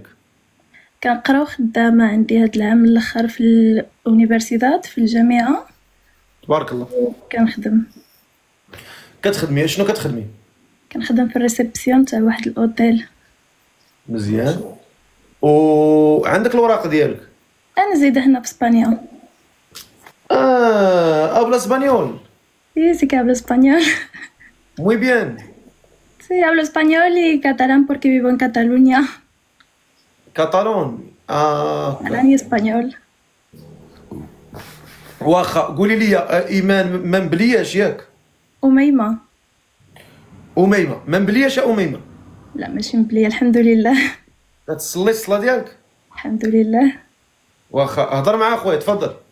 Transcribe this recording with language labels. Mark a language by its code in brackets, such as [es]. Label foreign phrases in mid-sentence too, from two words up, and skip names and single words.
[ar] كنقرا وخدامه، عندي هاد العام الاخر في اليونيفرسيتات في الجامعه. تبارك الله. كنخدم. كتخدمي شنو كتخدمي؟ كنخدم في الريسبسيون تاع واحد الاوتيل. مزيان. وعندك الوراق ديالك؟ انا زايده هنا في اسبانيا. [es] habla español. Sí, sí que hablo español. Muy bien. Sí, hablo español y catalán porque vivo en Cataluña. Catalán. Catalán y español. [ar] واخا. قولي لي ايمان، ما مبلياش ياك؟ أميمة. أميمة ما مبلياش يا أميمة؟ لا ماشي مبلية الحمد لله. كتصلي الصلاة ديالك؟ الحمد لله. واخا. هضر مع خويا، تفضل.